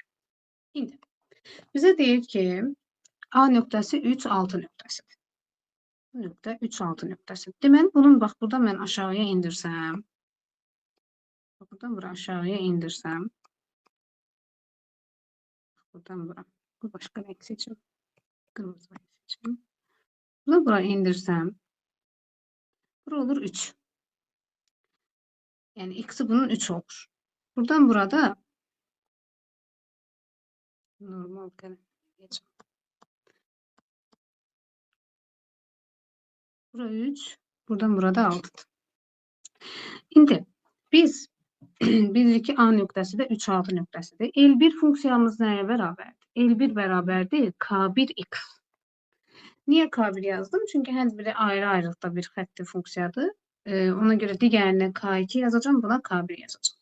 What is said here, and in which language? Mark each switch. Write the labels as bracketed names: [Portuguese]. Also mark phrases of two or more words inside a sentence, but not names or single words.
[Azerbaijani] İndi bizə deyir ki A nöqtəsi 3, 6 nöqtəsidir. Bu nöqtə 3, 6 nöqtəsidir. Deməli bunun bax burada mən aşağıya indirsəm. Buradan bura aşağıya indirsəm. Buradan bura. Bu başqa [Turkish] renk seçim. Kırmızı renk seçim. Bunu buraya indirsəm. Bura olur 3. Yani x'i bunun 3 olur. Buradan burada normal kalem geçelim. Bura 3. Buradan burada 6. [Azerbaijani] Şimdi biz bilirik ki A nöqtəsi də 3, 6 nöqtəsidir. L1 funksiyamız nəyə bərabərdir? L1 bərabər deyil, K1x. Niyə K1 yazdım? Çünki hər biri ayrı-ayrılıqda bir xətti funksiyadır. Ona görə digərinə K2 yazacağım, buna K1 yazacağım.